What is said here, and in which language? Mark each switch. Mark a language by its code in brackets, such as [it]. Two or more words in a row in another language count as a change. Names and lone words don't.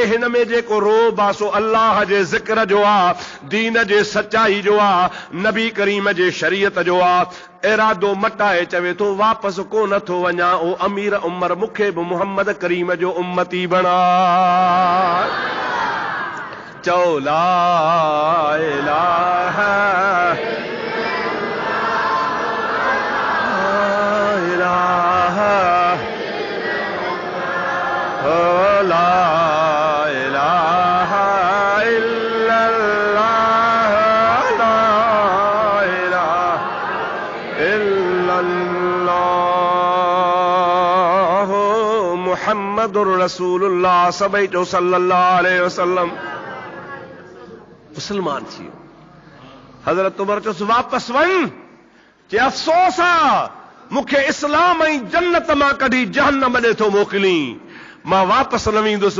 [sd] हिन में जेको रोब आहे सो अल्लाह जे ज़िक्र जो आहे, दीन जे सचाई जो आहे, नबी करीम जे शरीयत जो आहे। इरादो मटाए चवे थो वापसि कोन थो वञा। ओ अमीर उमर, मूंखे बि मुहम्मद करीम जो उम्मती बणा। [ar] चओ لا إله إله لا محمد رسول الله [sd] सभई जो [ar] صلى الله عليه وسلم. [sd] मुसलमान थी वियो। हज़रत उमर चयोसि वापसि वञ, चे अफ़सोस आहे मूंखे इस्लाम ऐं जन्नत मां कढी जहन्नम ॾे थो मोकिली, मां वापसि न वेंदुसि।